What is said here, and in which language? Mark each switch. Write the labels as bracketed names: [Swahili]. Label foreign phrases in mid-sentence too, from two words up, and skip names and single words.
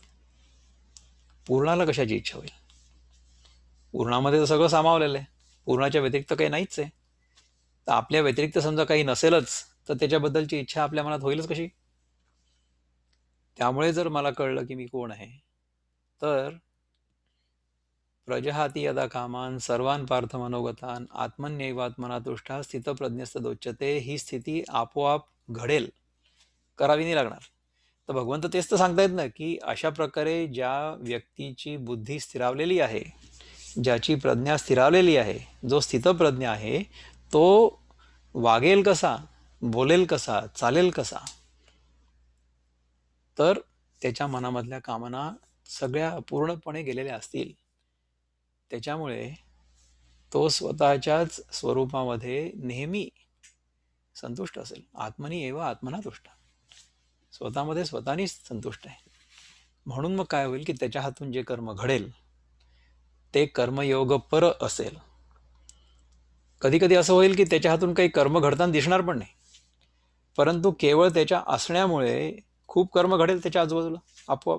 [Marathi] पूर्णाला कशाची इच्छा होईल? पूर्णामध्ये तर सगळं सामावलेलं आहे, पूर्णाच्या व्यतिरिक्त काही नाहीच आहे. तर आपल्या व्यतिरिक्त समजा काही नसेलच तर त्याच्याबद्दलची इच्छा आपल्या मनात होईलच कशी? त्यामुळे जर मला कळलं की मी कोण आहे तर [Sanskrit] प्रजहाती यदा कामान सर्वान पार्थ मनोगतान आत्मन्यैवात्मना तुष्टा स्थितप्रज्ञस्तदोच्यते, [Marathi] ही स्थिती आपोआप घडेल, करावी नाही लागणार. तर भगवंत तेच तर सांगतायत ना की अशा प्रकारे ज्या व्यक्तीची बुद्धी स्थिरावलेली आहे, ज्याची प्रज्ञा स्थिरावलेली आहे, जो स्थितप्रज्ञ आहे, तो वागेल कसा, बोलेल कसा, चालेल कसा? तर त्याच्या मनामधल्या कामना सगळ्या पूर्णपणे गेलेल्या असतील. त्याच्यामुळे तो स्वतःच्याच स्वरूपामध्ये नेहमी संतुष्ट असेल. [Sanskrit] आत्मनी एव आत्मना तुष्ट, [Marathi] स्वतःमध्ये स्वतःनीच संतुष्ट आहे. म्हणून मग काय होईल की त्याच्या हातून जे कर्म घडेल ते कर्मयोगपर असेल. कधी कधी असं होईल की त्याच्या हातून काही कर्म घडताना दिसणार पण नाही, परंतु केवळ त्याच्या असण्यामुळे खूप कर्म घडेल त्याच्या आजूबाजूला आपोआप.